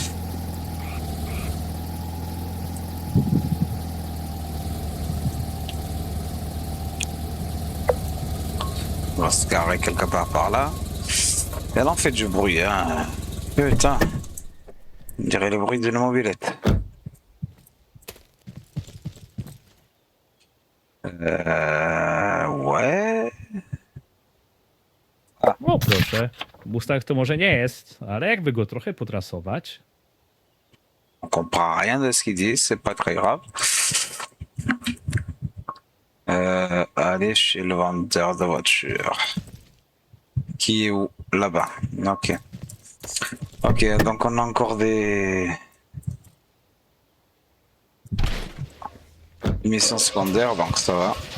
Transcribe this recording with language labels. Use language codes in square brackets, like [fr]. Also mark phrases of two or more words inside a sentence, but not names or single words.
[fr] On va se garer quelque part par là. Elle en fait du bruit, hein. Putain. On dirait le bruit d'une mobilette. Ouais. [pl] O proszę, Mustang to może nie jest, ale jakby go trochę potrasować. [fr] On comprend rien de ce qu'il dit, c'est pas très grave. Aller chez le vendeur de voitures. Qui est où? Là-bas. Ok. Ok, donc on a encore des missions secondaires, donc ça va.